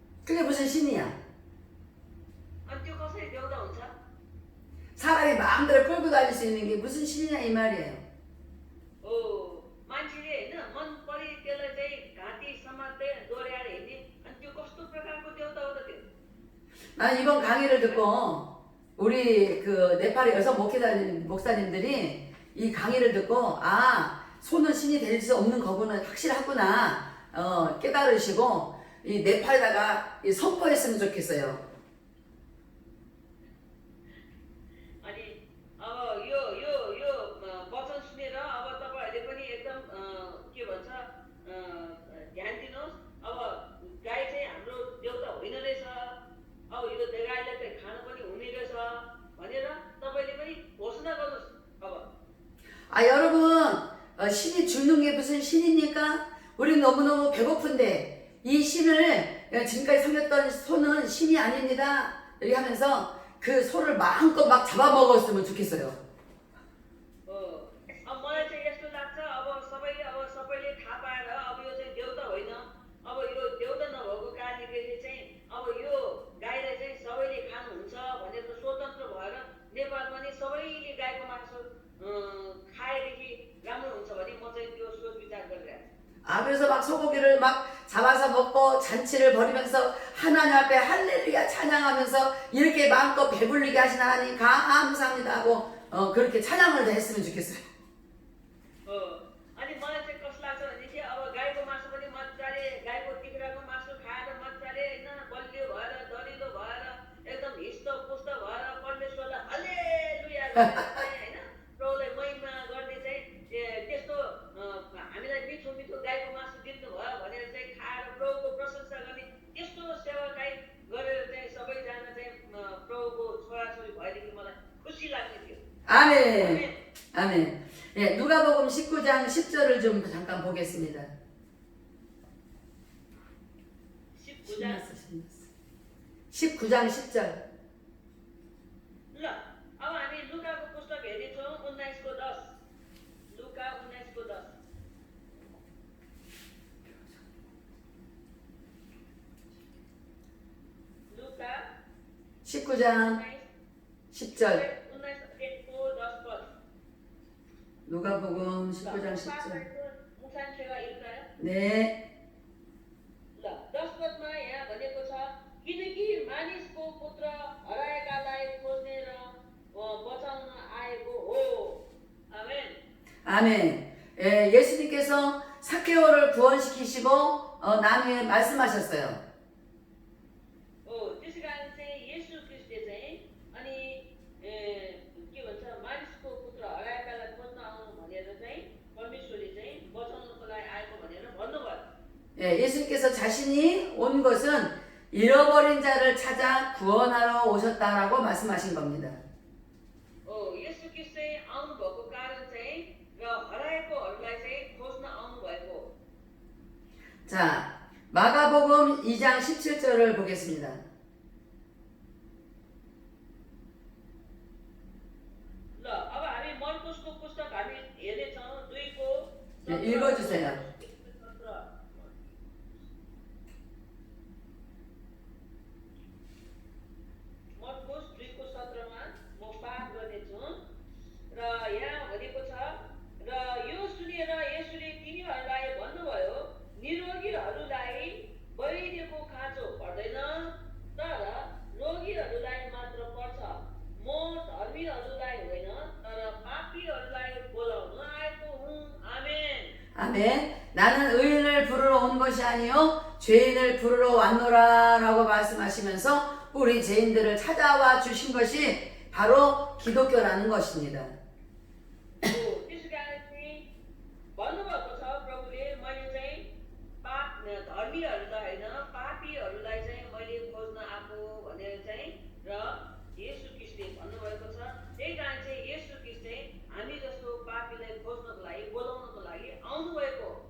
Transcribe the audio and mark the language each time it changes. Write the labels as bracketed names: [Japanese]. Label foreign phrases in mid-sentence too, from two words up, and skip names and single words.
[Korean] 그게 무슨 신이야? [Nepali] अनि त्यो कसरी देउता हुन्छ? [Korean] 사람이 마음대로 끌고 다닐 수 있는 게 무슨 신이냐 이 말이에요. [Nepali] मान्छेले होइन मन परि त्यसलाई चाहिँ घाँटी समात्दै डोर्याएर हिँड्ने अनि त्यो कस्तो प्रकारको देउता हो त त्यो? [Korean] 난 이번 강의를 듣고 우리 그 네팔의 여성 목사님들이 이 강의를 듣고 아 손은 신이 될 수 없는 거구나 확실하구나 깨달으시고 이 네팔에다가 선포했으면 좋겠어요. [Nepali] अनि अब यो वचन सुनेर अब तपाईहरुले पनि एकदम के भन्छ ध्यान दिनुहोस्। अब गाई चाहिँ हाम्रो देउता होइन रहेछ, अब यो गाईलाई चाहिँ खान पनि हुने रहेछ भनेर तपाईले पनि घोषणा गर्नुहोस्। अब [Korean] 아 여러분 신이 죽는 게 무슨 신입니까? 우리 너무너무 배고픈데 이 신을 지금까지 섬겼던 소는 신이 아닙니다. 이렇게 하면서 그 소를 마음껏 막 잡아먹었으면 좋겠어요. [Nepali] अब मलाई चाहिँ यस्तो लाग्छ अब सबैले थाहा पाएर अब यो चाहिँ देउता होइन, अब यो देउता नभएको कारणले गर्दा चाहिँ अब यो गाईलाई चाहिँ सबैले खानुहुन्छ भनेर स्वतन्त्र भएर नेपालमा नि सबैले गाईको मासु खाएदेखि राम्रो हुन्छ भने म चाहिँ त्यो सोच विचार गरिरहेको छु। [Korean] 아 그래서 막 소고기를 막 잡아서 먹고 잔치를 벌이면서 하나님 앞에 할렐루야 찬양하면서 이렇게 마음껏 배불리게 하신 하나님 감사합니다 하고 그렇게 찬양을 했으면 좋겠어요. [Nepali] अनि मलाई चाहिँ कस्तो लाग्छ भनेदेखि अब गाईको मासु पनि मजाले गाईको तिख्राको मासु खाएर मजाले होइन बलियो भएर दरिलो भएर एकदम हिष्टपुष्ट भएर परमेश्वरलाई हल्लेलुया गरेर चाहिँ होइन प्रभुलाई महिमा गर्ने चाहिँ त्यस्तो हामीलाई मिठो मिठो गाईको मासु दिनुभयो भनेर चाहिँ खाएर प्रभुको प्रशंसा गर्ने त्यस्तो सेवाकाई गरेर चाहिँ सबैजना चाहिँ प्रभुको छोराछोरी भएदेखि मलाई खुसी लाग्ने थियो। [Korean] 아멘. 아멘. 예, 누가복음 19장 10절을 좀 잠깐 보겠습니다. 19장 19장 10절. [Nepali] ल अब हामी लुकाको पुस्तक हेर्नेछौँ 19 को 10। लुका 19 को 10। लुका [Korean] 19장 10절. [Nepali] 19 को 10 पद। [Korean] 누가복음 19장 10절. [Nepali] मुसान सेवा हेर्नुकायो। [Korean] 네. [Nepali] ल 10 पदमा यहाँ भनेको छ किनकि मानिसको पुत्र हराएकालाई खोज्ने र बचाउन आएको हो। आमेन। [Korean] 아멘. 예, 예수님께서 사케오를 구원시키시고 난 후에 말씀하셨어요. [Nepali] त्यसै कारण चाहिँ येशू ख्रीष्टले चाहिँ अनि के भन्छ मानिसको पुत्र हराएकालाई खोज्न आउनु भनेर चाहिँ परमेश्वरले चाहिँ बचाउनको लागि आएको भनेर भन्नुभयो। [Korean] 예, 예수님께서 자신이 온 것은 잃어버린 자를 찾아 구원하러 오셨다라고 말씀하신 겁니다. [Nepali] येशू ख्रीष्ट चाहिँ आउनु भएको कारण चाहिँ र हराएकोहरूलाई चाहिँ खोज्न आउनु भएको। [Korean] 자, 마가복음 2장 17절을 보겠습니다. [Nepali] ल अब हामी मर्कुसको पुस्तक हामी हेर्नेछौँ 2 को [Korean] 네, 읽어주세요. [Nepali] मर्कुस 2 को 17 मा म पाठ गर्नेछु र यहाँ भनेको छ र यो सुनेर येशूले तिनीहरूलाई भन्नुभयो निरोगीहरूलाई वैद्यको खाँचो पर्दैन तर रोगीहरूलाई मात्र पर्छ। म धर्मीहरूलाई होइन तर पापीहरूलाई बोलाउन आएको हुँ। आमेन। [Korean] 아멘. 나는 의인을 부르러 온 것이 아니요 죄인을 부르러 왔노라라고 말씀하시면서 우리 죄인들을 찾아와 주신 것이 바로 기독교라는 것입니다. [Nepali] त्यसै कारण चाहिँ भन्नुभएको छ प्रभुले मैले चाहिँ धर्मीहरूलाई होइन पापीहरूलाई चाहिँ मैले खोज्न आएको भनेर चाहिँ र येशू ख्रीष्टले भन्नुभएको छ। त्यही कारण चाहिँ येशू ख्रीष्ट चाहिँ हामी जस्तो पापीलाई खोज्नको लागि बोलाउनको लागि आउनुभएको।